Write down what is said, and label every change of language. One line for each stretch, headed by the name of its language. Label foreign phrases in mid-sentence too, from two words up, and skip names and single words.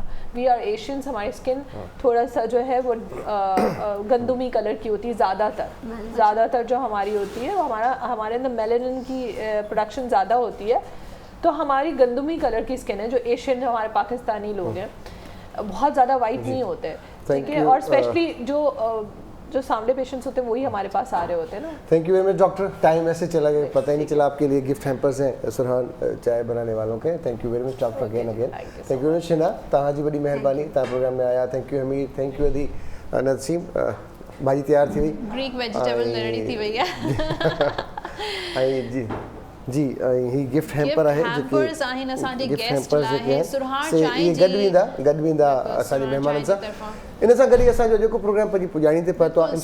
English: we are Asians,
Urdu: ہماری سکن تھوڑا سا جو ہے وہ گندمی کلر کی ہوتی ہے زیادہ تر جو ہماری ہوتی ہے وہ ہمارے اندر میلانن کی پروڈکشن زیادہ ہوتی ہے، تو ہماری گندمی کلر کی سکن ہے. جو ایشین جو ہمارے پاکستانی لوگ ہیں بہت زیادہ وائٹ نہیں ہوتے، ٹھیک ہے، اور سپیشلی جو سامنے پیشنٹس ہوتے ہیں وہی ہمارے پاس آ رہے ہوتے ہیں نا.
English: thank you very much doctor.
Urdu: ٹائم ایسے چلا گیا، پتا ہی نہیں چلا۔ آپ کے لیے
English: gift hampers
Urdu: ہیں سرہان چائے بنانے والوں کے.
English: thank you very much doctor again. thank you very much
Sindhi: शिना, तव्हां जी वॾी महिरबानी, तव्हां प्रोग्राम में आया।
English: thank you
Sindhi: हमीद,
English: thank you
Sindhi: अदी नसीम। भाॼी तयार थी वई,
English: Greek vegetable ready
Sindhi: थी वई आहे। जी ही
English: gift hamper
Sindhi: आहे हैम्पर्स आहिनि असांजे गेस्ट लाइ सुरहान से चांहि ये गॾु वेंदा असांजे महिमाननि सां। इन सां गॾु असांजो जेको प्रोग्राम पंहिंजी पुॼाणी ते पहुतो आहे,